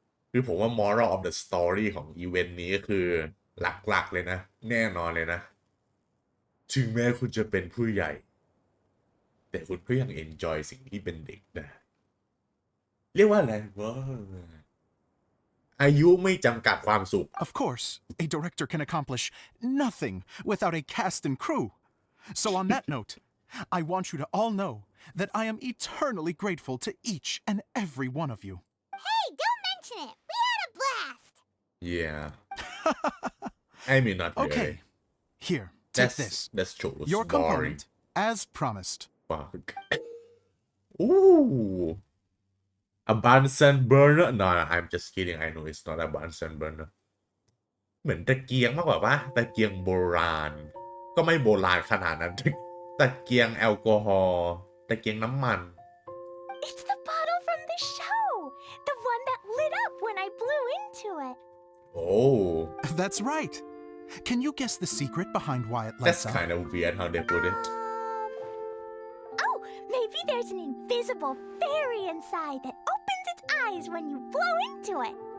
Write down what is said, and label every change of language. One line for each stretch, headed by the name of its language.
Thai: คือผมว่า
English: moral of the story
Thai: ของอีเวนต์นี้ก็คือหลักๆเลยนะ แน่นอนเลยนะ ถึงแม้คุณจะเป็นผู้ใหญ่ แต่คุณก็ยัง enjoy สิ่งที่เป็นเด็กได้เรียกว่าอะไรวะอายุไม่จำกัดความสุข
English: Of course, a director can accomplish nothing without a cast and crew. So on that note, I want you to all know that I am eternally grateful to each and every one of you. Hey, don't mention it. We had a blast. yeah I mean not really Okay, here, take this. that's true Your story component, as promised. fuck ooh a Bunsen burner no I'm just kidding I know it's not a Bunsen burner
Thai: เหมือนตะเกียงมากกว่าปะตะเกียงโบราณก็ไม่โบราณขนาดนั้น ตะเกียงแอลกอฮอล์ตะเกียงน้ำมัน
English: It's the bottle from the show. The one that lit up when I blew into it. oh That's right. Can you guess the secret behind why it that's lights up? kind of weird how they put it Oh, maybe there's an invisible fairy inside that opens its eyes when you blow into it.